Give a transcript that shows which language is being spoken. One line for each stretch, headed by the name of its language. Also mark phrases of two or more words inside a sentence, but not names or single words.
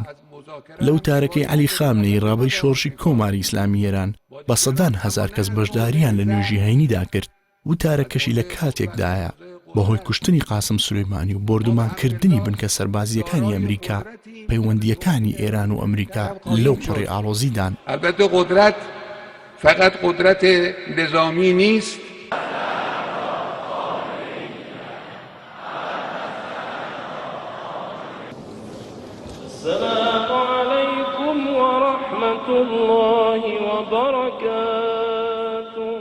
Central Kurdish: لەو تارەکەی عەلی خامنەی ڕابەری شۆڕشی کۆماری ئیسلامی ئێران بە سەدان هەزار کەس بەشداریان لە نوێژی هەینیدا کرد و تارەکەشی لە کاتێکدایە بەهۆی کوشتنی قاسم سولەیمانی و بۆردومانکردنی بنکە سەربازیەکانی ئەمریکا پەیوەندیەکانی ئێران و ئەمریکا لەو پڕی ئاڵۆزیدان.
Persian: البته قدرت فقط قدرت نظامی نیست.
Arabic: السلام علیکم و رحمت الله و برکاته.